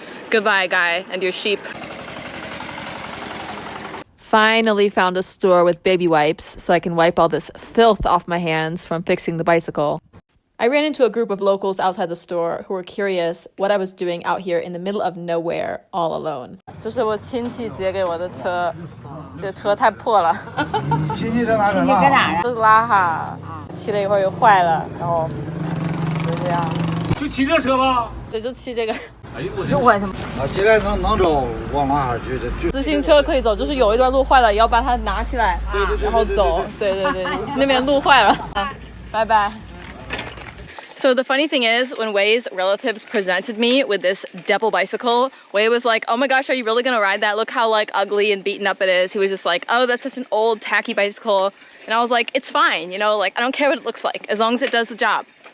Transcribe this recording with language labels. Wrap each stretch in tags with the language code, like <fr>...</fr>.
<en>Goodbye, guy, and your sheep. Finally found a store with baby wipes so I can wipe all this filth off my hands from fixing the bicycle. I ran into a group of locals outside the store who were curious what I was doing out here in the middle of nowhere all alone.</en> <zh>这是我亲戚借给我的车，这车太破了。亲戚在哪儿？搁哪儿？这是拉哈，骑了一会儿又坏了，然后就这样。就骑这车吧？对，就骑这个。哎呦我的妈！啊，现在能走往哪儿去的？自行车可以走，就是有一段路坏了，也要把它拿起来，然后走。对对对，那边路坏了。拜拜。</zh> <en>So the funny thing is, when Wei's relatives presented me with this devil bicycle, Wei was like, oh my gosh, are you really gonna ride that? Look how like ugly and beaten up it is. He was just like, oh, that's such an old tacky bicycle. And I was like, it's fine, you know, like I don't care what it looks like as long as it does the job.</en>